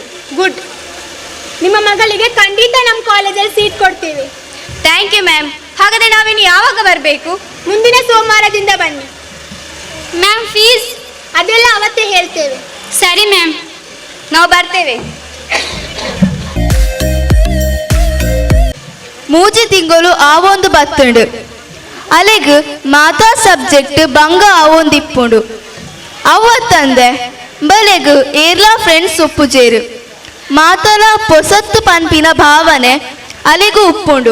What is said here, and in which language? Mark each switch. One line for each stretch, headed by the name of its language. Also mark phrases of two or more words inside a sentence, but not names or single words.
Kannada: ಗುಡ್. ನಿಮ್ಮ ಮಗಳಿಗೆ ಖಂಡಿತ ನಮ್ಮ ಕಾಲೇಜಲ್ಲಿ ಸೀಟ್ ಕೊಡ್ತೀವಿ.
English: thank you ma'am.
Kannada: ಹಾಗಾದ್ರೆ ನಾವಿನ್ನು ಯಾವಾಗ ಬರಬೇಕು? ಮುಂದಿನ ಸೋಮವಾರದಿಂದ ಬನ್ನಿ.
English: ma'am fees?
Kannada: ಅದೆಲ್ಲ ಅವತ್ತೇ ಹೇಳ್ತೇವೆ. ಸರಿ ಮ್ಯಾಮ್, ನಾವು ಬರ್ತೇವೆ.
Tulu: ಮೂಜಿ ತಿಂಗಳು ಆವೊಂದು ಬತ್ತುಂಡು ಅಲೆಗ್ ಮಾತಾ ಸಬ್ಜೆಕ್ಟ್ ಬಂಗ ಆವೊಂದಿಪ್ಪುಂಡು. ಅವತ್ತಂದೆ ಬಲೆಗ್ ಏರ್ಲಾ ಫ್ರೆಂಡ್ಸ್ ಒಪ್ಪುಜೇರು. ಮಾತಲ ಪೊಸತ್ತು ಪನ್ಪಿನ ಭಾವನೆ ಅಲೆಗೂ ಉಪ್ಪುಂಡು.